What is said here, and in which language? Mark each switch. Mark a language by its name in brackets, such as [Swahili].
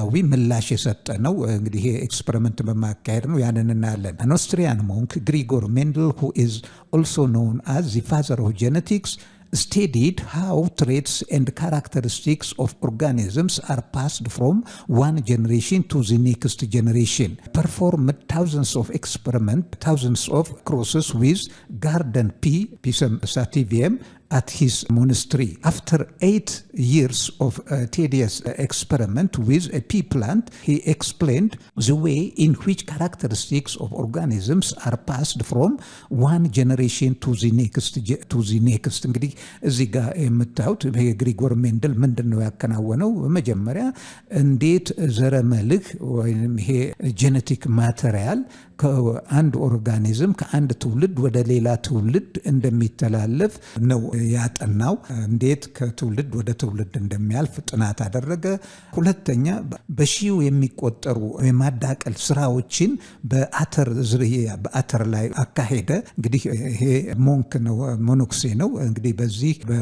[Amharic] ምላሽ የሰጠ ነው። እንግዲህ ይሄ ኤክስፐሪመንት በማካሄድ ነው ያንን እናያለን። [English] An Austrian monk, Gregor Mendel, who is also known as the father of genetics, studied how traits and characteristics of organisms are passed from one generation to the next generation. Performed thousands of experiments, thousands of crosses with garden pea, Pisum sativum, at his monastery. After 8 years of tedious experiment with a pea plant, he explained the way in which characteristics of organisms are passed from one generation to the next. [Amharic] እንግዲህ እዚህ ጋር የምታዩት ግሪጎር ሜንደል ምንድን ነው ያከናወነው? መጀመሪያ እንዴት ዘረመልህ ወይም ይሄ ጄኔቲክ ማቴሪያል ከአንድ ኦርጋኒዝም ከአንድ ትውልድ ወደ ሌላ ትውልድ እንደሚተላለፍ ነው ያጠናው። እንዴት ከትውልድ ወደ ትውልድ እንደሚያልፍ ጥናት አደረገ። ሁለተኛ በሺው የሚቆጠሩ የማዳቀል ስራዎችን በአተር ዝርያ በአተር ላይ አካሄደ። እንግዲህ ይሄ ሞንክ ነው ሞኖክሴ ነው። እንግዲህ በዚህ